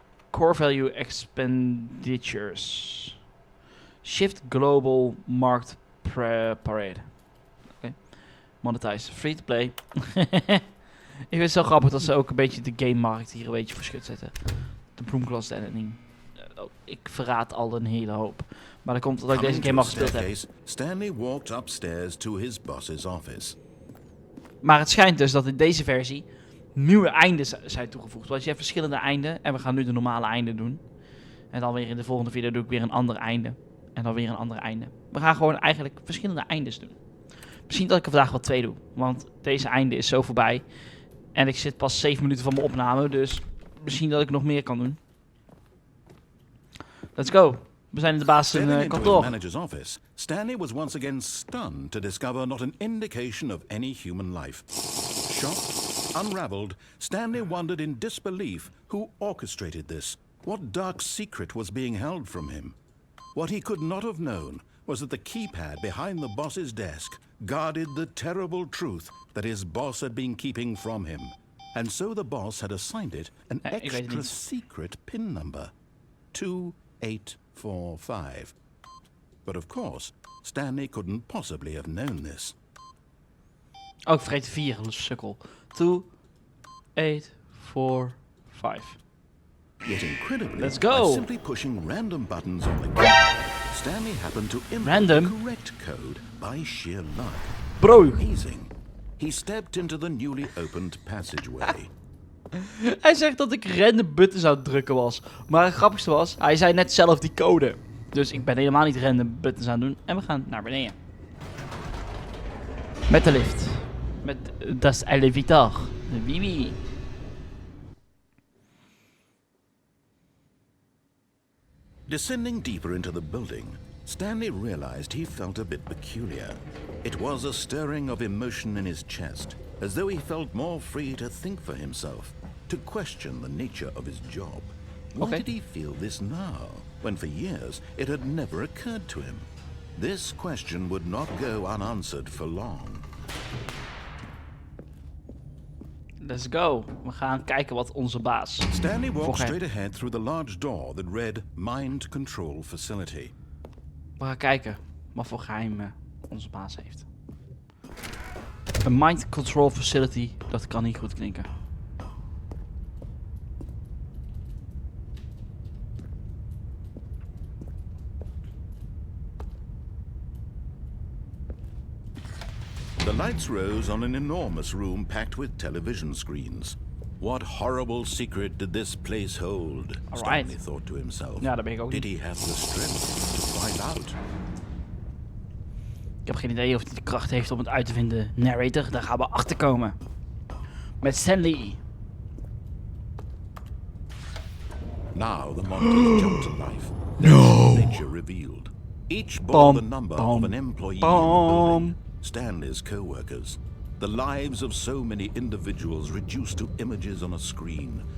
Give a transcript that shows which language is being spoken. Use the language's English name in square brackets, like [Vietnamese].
[English] Core value expenditures. Shift global marked parade. Oké. Monetize. Free to play. [Dutch] Ik vind het zo grappig dat ze ook een beetje de gamemarkt hier een beetje voor schut zetten. De Broomclass editing. Ik verraad al een hele hoop. Maar dat komt omdat ik deze game al gespeeld heb. [English] Stanley walked upstairs to his boss's office. [Dutch] Maar het schijnt dus dat in deze versie nieuwe einden zijn toegevoegd. Want je hebt verschillende einden. En we gaan nu de normale einden doen. En dan weer in de volgende video doe ik weer een ander einde. En dan weer een ander einde. We gaan gewoon eigenlijk verschillende eindes doen. Misschien dat ik er vandaag wel 2 doe. Want deze einde is zo voorbij. En ik zit pas 7 minuten van mijn opname. Dus misschien dat ik nog meer kan doen. [English] Let's go. [Dutch] We zijn in de baas in kantoor. [English] Manager's office, Stanley was once again stunned to discover not an indication of any human life. Shocked, unraveled, Stanley wondered in disbelief who orchestrated this. What dark secret was being held from him? What he could not have known was that the keypad behind the boss's desk guarded the terrible truth that his boss had been keeping from him. And so the boss had assigned it an extra secret PIN number. 2845. But of course, Stanley couldn't possibly have known this. [Dutch] Oh, ik vergeet 4, sukkel. 2845. [English] Yet incredibly, let's go. By simply pushing random buttons on the keyboard, Stanley happened to input the correct code by sheer luck. Bro. Amazing. He stepped into the newly opened passageway. [Dutch] Hij zegt dat ik [English] random buttons [Dutch] aan het drukken was. Maar het grappigste was, hij zei net zelf die code. Dus ik ben helemaal niet [English] random buttons [Dutch] aan het doen. En we gaan naar beneden. Met de lift. Met das elevator. Wie wie. [English] Descending deeper into the building, Stanley realized he felt a bit peculiar. It was a stirring of emotion in his chest, as though he felt more free to think for himself, to question the nature of his job. Why did he feel this now, when for years it had never occurred to him? This question would not go unanswered for long. Let's go. [Dutch] We gaan kijken wat onze baas... [English] Stanley walked straight ahead through the large door that read Mind Control Facility. [Dutch] We gaan kijken wat voor geheimen onze baas heeft. Een Mind Control Facility, dat kan niet goed klinken. [English] The lights rose on an enormous room packed with television screens. What horrible secret did this place hold? Stanley thought to himself. [Dutch] Ja, daar ben ik ook [English] Did [Dutch] niet. [English] he have the strength to find out? [Dutch] Ik heb geen idee of hij de kracht heeft om het uit te vinden. Narrator, daar gaan we achter komen. Met Stanley. [English] Now the monsters jumped to life. No! Nature revealed. Each bore the number of an employee in the building. Stanley's co-workers. The lives of so many individuals reduced to images on a screen.